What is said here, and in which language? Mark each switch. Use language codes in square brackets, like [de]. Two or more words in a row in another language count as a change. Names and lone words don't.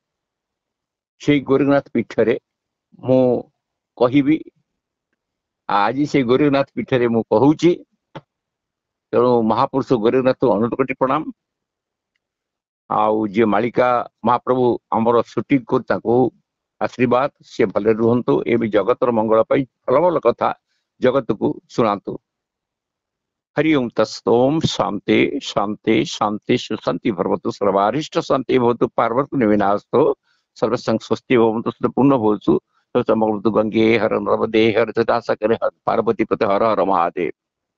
[or] ସେଇ ଗୋରଖନାଥ ପୀଠରେ ମୁଁ କହିବି, ଆଜି ସେଇ ଗୋରଖନାଥ ପୀଠରେ ମୁଁ କହୁଛି। ତେଣୁ ମହାପୁରୁଷ ଗୋରଖନାଥ ଅନୁରୋଧ କୋଟି ପ୍ରଣାମ। ଆଉ ଯିଏ ମାଳିକା ମହାପ୍ରଭୁ ଆମର ସୁଟିଂ କରୁ ତାଙ୍କୁ ଆଶୀର୍ବାଦ, ସେ ଭଲରେ ରୁହନ୍ତୁ। ଏ ବି ଜଗତର ମଙ୍ଗଳ ପାଇଁ ଭଲ ଭଲ କଥା ଜଗତକୁ ଶୁଣାନ୍ତୁ। [sa] हरि ओम तत्सोम शांति शांति शांति सुशांति भवतु सर्वारिष्ट शांति भवतु पार्वती विनाशतो सर्वसंग स्वस्ति भवतु पूर्ण भवतु समग्र गंगे हर नर्मदे हर जटाशंकर हर पार्वती पते हर हर महादेव।